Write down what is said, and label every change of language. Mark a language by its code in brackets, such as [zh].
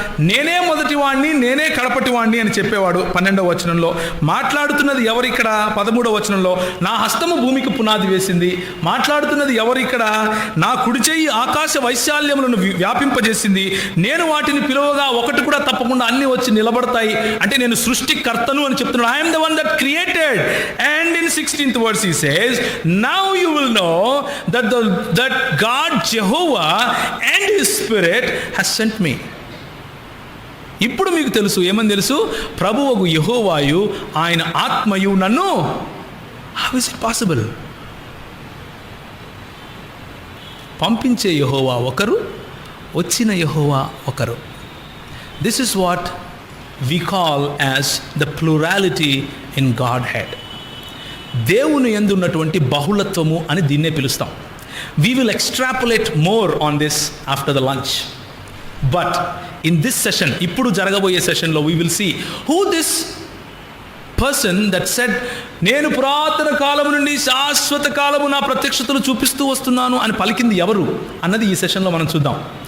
[te] నేనే మొదటి వాణ్ణి, నేనే కడపటి వాణ్ణి అని చెప్పేవాడు 12వ వచనంలో. మాట్లాడుతున్నది ఎవరు ఇక్కడ? 13వ వచనంలో నా హస్తము భూమికి పునాది వేసింది. మాట్లాడుతున్నది ఎవరు ఇక్కడ? నా కుడి చెయ్యి ఆకాశ వైశాల్యములను వ్యాపింపజేసింది. నేను వాటిని పిలువగా ఒకటి కూడా తప్పకుండా అన్ని వచ్చి నిలబడతాయి. అంటే నేను సృష్టికర్తను అని చెప్తున్నాడు. [en] I'm the one that created. And in 16th verse he says, now you will know that God Jehovah and his spirit has sent me. [te] ఇప్పుడు మీకు తెలుసు. ఏమని తెలుసు? ప్రభువగు యెహోవాయు ఆయన ఆత్మయు నన్ను. [en] how is it possible? [te] పంపించే యెహోవా ఒకరు, వచ్చిన యెహోవా ఒకరు. [en] this is what we call as the plurality in Godhead. [te] దేవుని యందు ఉన్నటువంటి బహుళత్వము అని దీన్నే పిలుస్తాం. [en] We will extrapolate more on this after the lunch. But in this session, [te] ఇప్పుడు జరగబోయే సెషన్లో [en] we will see who this person that said, [te] నేను పురాతన కాలము నుండి శాశ్వత కాలము నా ప్రత్యక్షతలు చూపిస్తూ వస్తున్నాను అని పలికింది ఎవరు అన్నది ఈ సెషన్లో మనం చూద్దాం.